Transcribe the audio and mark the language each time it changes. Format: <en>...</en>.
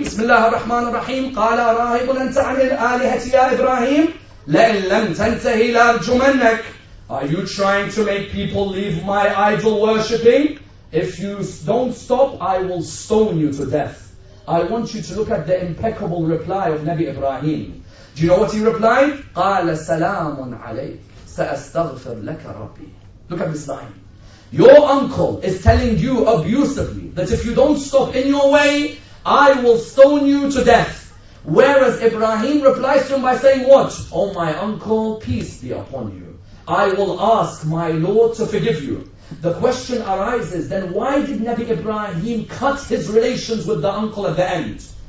<ar>Bismillah ar-Rahman ar-Rahim. قَالَ رَاهِبٌ أَنْتَ عَنِ الْآلِهَةِ يَا إِبْرَاهِيمُ لَإِنْ لَمْ تَنْتَهِ لَأَرْجُمَنَّكَ.</ar> <en>Are you trying to make people leave my idol worshipping? If you don't stop, I will stone you to death. I want you to look at the impeccable reply of Nabi Ibrahim. Do you know what he replied?</en> <ar>قَالَ سَلَامٌ عَلَيْكَ سَأَسْتَغْفِرْ لَكَ رَبِّي.</ar> <en>Look at this line. Your uncle is telling you abusively that if you don't stop in your way, I will stone you to death. Whereas Ibrahim replies to him by saying what? Oh my uncle, peace be upon you. I will ask my Lord to forgive you. The question arises, then why did Nabi Ibrahim cut his relations with the uncle at the end?</en>